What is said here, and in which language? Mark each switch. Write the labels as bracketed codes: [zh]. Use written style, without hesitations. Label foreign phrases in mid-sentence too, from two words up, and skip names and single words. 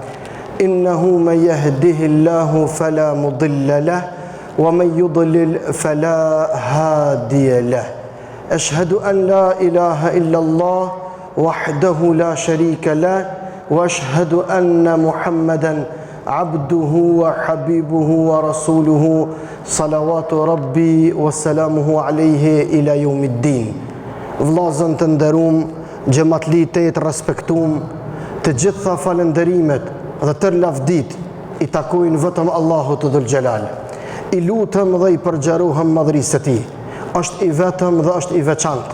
[ar] إنه من يهده الله فلا مضل له ومن يضلل فلا هادي له أشهد أن لا إله إلا الله وحده لا شريك له واشهد ان محمدا عبده وحبيبه ورسوله صلوات ربي وسلامه عليه الى يوم الدين. [sq] Vllazën të nderuam, xhamatlitë të respektuam, të gjitha falënderimet dhe të lavdit i takojnë vetëm Allahut të [ar] ذو الجلال. [sq] I lutem dhe i përgjarohem madhërisë së Tij. Është i vetëm dhe është i veçantë.